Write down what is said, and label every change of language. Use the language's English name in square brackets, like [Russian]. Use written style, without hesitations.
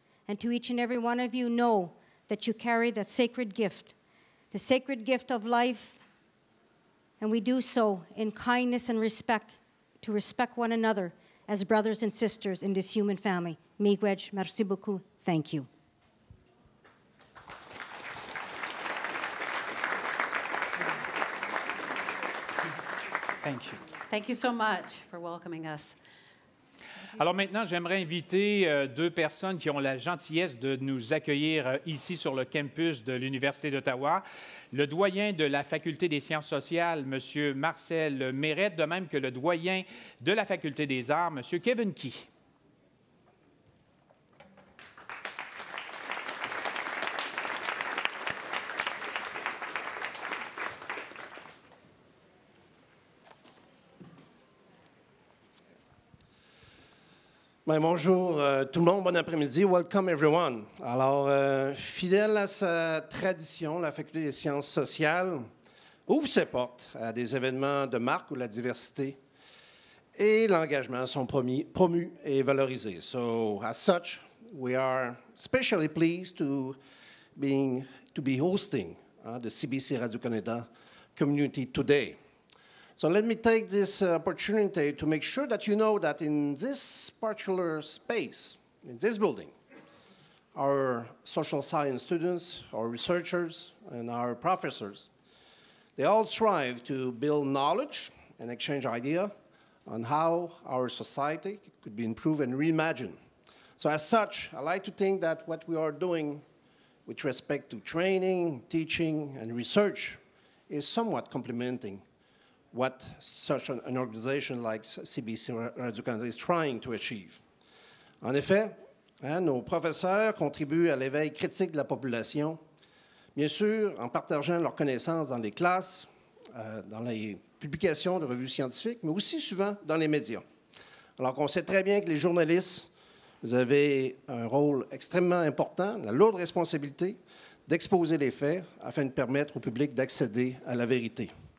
[English] And to each and every one of you, know that you carry that sacred gift, the sacred gift of life, and we do so in kindness and respect, to respect one another as brothers and sisters in this human family. [Ojibwa] Miigwej, [French] merci beaucoup, [English] thank you. Thank you. Thank you so much for welcoming us. [French] Alors maintenant, j'aimerais inviter deux personnes qui ont la gentillesse de nous accueillir ici sur le campus de l'Université d'Ottawa. Le doyen de la Faculté des sciences sociales, M. Marcel Mérette, de même que le doyen de la Faculté des arts, M. Kevin Key. Bien, bonjour tout le monde, bon après-midi. [English] Welcome everyone. [French] Alors, fidèle à sa tradition, la Faculté des sciences sociales ouvre ses portes à des événements de marque ou la diversité et l'engagement sont promus et valorisés. [English] So, as such, we are especially pleased to be hosting the CBC Radio-Canada community today. So let me take this opportunity to make sure that you know that in this particular space, in this building, our social science students, our researchers, and our professors, they all strive to build knowledge and exchange ideas on how our society could be improved and reimagined. So as such, I like to think that what we are doing with respect to training, teaching, and research is somewhat complementing what such an organization like CBC Radio-Canada is trying to achieve. [French] En effet, nos professeurs contribuent à l'éveil critique de la population, bien sûr en partageant leurs connaissances dans les classes, dans les publications de revues scientifiques, mais aussi souvent dans les médias. Alors qu'on sait très bien que les journalistes, vous avez un rôle extrêmement important, la lourde responsabilité d'exposer les faits afin de permettre au public d'accéder à la vérité.